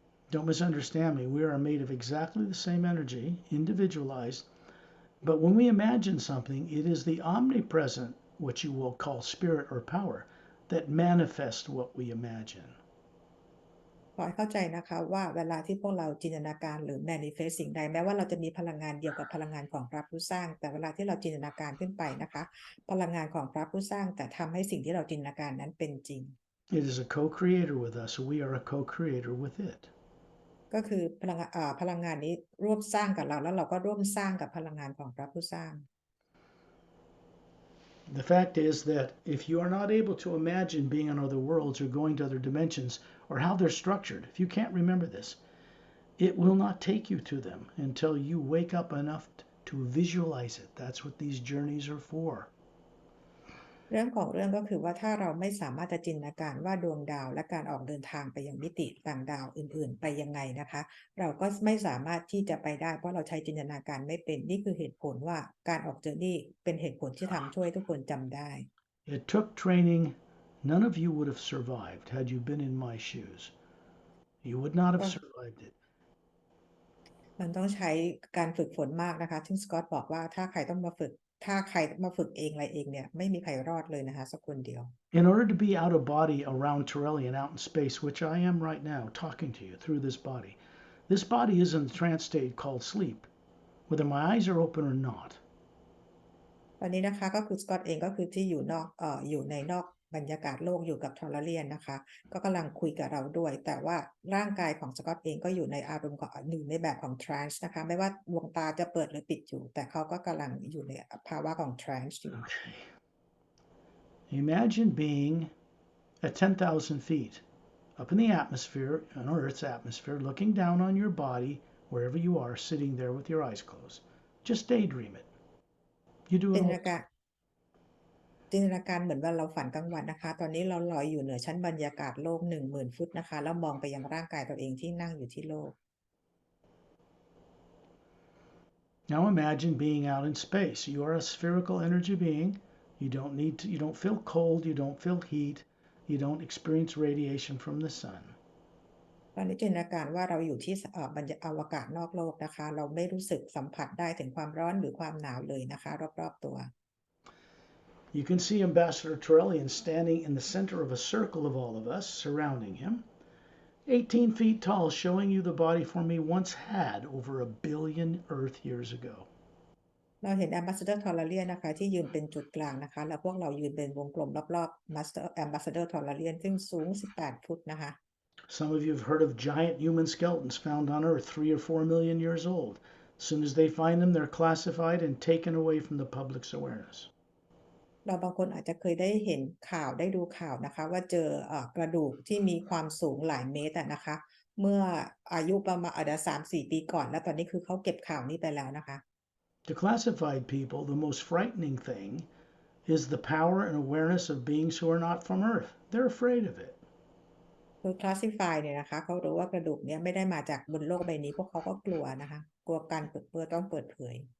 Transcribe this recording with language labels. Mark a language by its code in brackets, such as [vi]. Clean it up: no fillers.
[en] Don't misunderstand me. We are made of exactly the same energy, individualized. But when we imagine something, it is the omnipresent, what you will call spirit or power, that manifests what we imagine. [th] ขอให้เข้าใจนะคะว่าเวลาที่พวกเราจินตนาการหรือ manifest สิ่งใดแม้ว่าเราจะมีพลังงานเดียวกับพลังงานของพระผู้สร้างแต่เวลาที่เราจินตนาการขึ้นไปนะคะพลังงานของพระผู้สร้างแต่ทำให้สิ่งที่เราจินตนาการนั้นเป็นจริง [en] It is a co-creator with us, so we are a co-creator with it. [th] ก็คือพลังงานนี้ร่วมสร้างกับเราแล้วเราก็ร่วมสร้างกับพลังงานของพระผู้สร้าง [en] The fact is that if you are not able to imagine being on other worlds or going to other dimensions or how they're structured, if you can't remember this, it will not take you to them until you wake up enough to visualize it. That's what these journeys are for. [th] เรื่องของเรื่องก็คือว่าถ้าเราไม่สามารถจะจินตนาการว่าดวงดาวและการออกเดินทางไปยังมิติต่างดาวอื่นๆไปยังไงนะคะเราก็ไม่สามารถที่จะไปได้เพราะเราใช้จินตนาการไม่เป็นนี่คือเหตุผลว่าการออกเจอร์นี่เป็นเหตุผลที่ทำช่วยทุกคนจำได้ [en] It took training. None of you would have survived had you been in my shoes. You would not have survived it. [th] มันต้องใช้การฝึกฝนมากนะคะซึ่งสกอตบอกว่าถ้าใครมาฝึกเองอะไรเองเนี่ยไม่มีใครรอดเลยนะคะสักคนเดียว [en] In order to be out of body around Torellian out in space, which I am right now talking to you through this body is in a trance state called sleep, whether my eyes are open or not. [th] ตอนนี้นะคะก็คือสกอตเองก็คือที่อยู่ในนอกบรรยากาศโลกอยู่กับทอร์เรียนนะคะก็กำลังคุยกับเราด้วยแต่ว่าร่างกายของสกอตเองก็อยู่ในอารมณ์ของอยู่ในแบบของทรานส์นะคะไม่ว่าดวงตาจะเปิดหรือปิดอยู่แต่เขาก็กำลังอยู่ในภาวะของทรานส์อยู่ [en] Okay. Imagine being at 10,000 feet up in the atmosphere, on Earth's atmosphere, looking down on your body, wherever you are, sitting there with your eyes closed. Just daydream it. You do [th] จิ [en] it [th] นต [en] all [th] นาการจินตนาการเหมือนว่าเราฝันกลางวันนะคะตอนนี้เราลอยอยู่เหนือชั้นบรรยากาศโลก10,000 ฟุตนะคะแล้วมองไปยังร่างกายตัวเองที่นั่งอยู่ที่โลก [en] Now imagine being out in space. You are a spherical energy being. You don't feel cold, you don't feel heat, you don't experience radiation from the sun. [th] ตอนนี้จินตนาการว่าเราอยู่ที่อวกาศนอกโลกนะคะเราไม่รู้สึกสัมผัสได้ถึงความร้อนหรือความหนาวเลยนะคะรอบๆตัว [en] You can see Ambassador Turellian standing in the center of a circle of all of us surrounding him, 18 feet tall, showing you the body form he once had over 1 billion Earth years ago. [th] เราเห็น Ambassador Turellian นะคะที่ยืนเป็นจุดกลางนะคะแล้วพวกเรายืนเป็นวงกลมรอบๆ Ambassador Turellian ซึ่งสูง18 ฟุตนะคะ [en] Some of you have heard of giant human skeletons found on Earth 3 or 4 million years old. As soon as they find them, they're classified and taken away from the public's awareness. [th] เราบางคนอาจจะเคยได้เห็นข่าวได้ดูข่าวนะคะว่าเจอกระดูกที่มีความสูงหลายเมตรนะคะเมื่ออายุประมาณ3-4 ปีก่อนแล้วตอนนี้คือเขาเก็บข่าวนี้ไปแล้วนะคะ [en] To classified people, the most frightening thing is the power and awareness of beings who are not from Earth. They're afraid of it. [th] คือ classify เนี่ยนะคะเขารู้ว่ากระดูกเนี่ยไม่ได้มาจากบนโลกใบนี้พวกเขาก็กลัวนะคะกลัวการเปิดต้องเปิดเผย